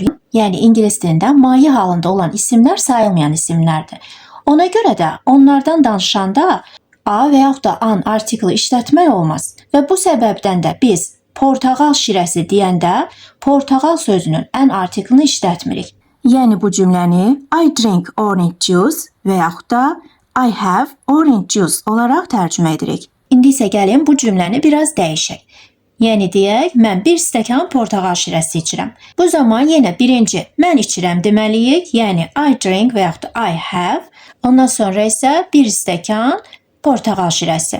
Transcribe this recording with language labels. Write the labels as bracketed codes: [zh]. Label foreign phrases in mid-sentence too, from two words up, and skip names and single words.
[az] Yəni, ingilis dilində maye halında olan isimlər sayılmayan isimlərdir. Ona görə də onlardan danışanda a və yaxud da an artikli işlətmək olmaz. Və bu səbəbdən də biz portağal şirəsi deyəndə portağal sözünün an artiklini işlətmirik. Yəni, bu cümləni [en] I drink orange juice [az] və yaxud da [en] I have orange juice [az] olaraq tərcümə edirik. İndi isə gəlin bu cümləni biraz dəyişək. Yəni deyək, mən bir stəkan portağal şirəsi içirəm. Bu zaman yenə birinci mən içirəm deməliyik, yəni [en] I drink [az] və yaxud da [en] I have. [az] Ondan sonra isə bir stəkan portağal şirəsi.